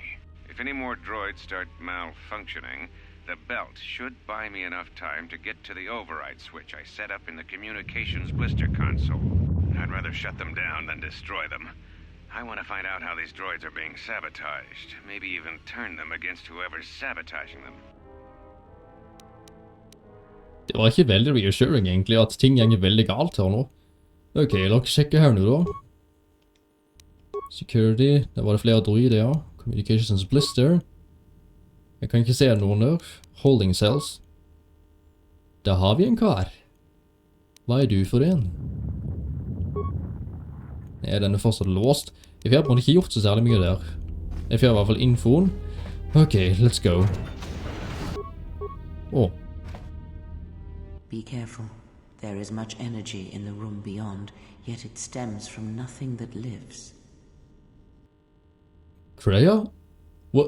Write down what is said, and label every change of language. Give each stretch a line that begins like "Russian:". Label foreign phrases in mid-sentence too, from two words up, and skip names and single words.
English: If any more droids start malfunctioning, the belt should buy me enough time to get to the override switch I set up in the communications blister console. I'd rather shut them down than destroy them. I want to find out how these droids are being sabotaged. Maybe even turn them against whoever's sabotaging them.
Norwegian: Det var ikke veldig reassuring egentlig at ting gjenger veldig galt her nå. Ok, la oss sjekke her nå da. Security, der var det flere droider, ja. Communications blister. Jeg kan ikke se noen der. Holding cells. Der har vi en kar. Hva er du for en? Nei, den er fortsatt låst. Jeg har på en måte ikke gjort så særlig mye der. Jeg får i hvert fall infoen.
English: Ok, let's go. Åh. Be careful. There is much energy in the room beyond, yet it stems from nothing that lives. Kreia? What?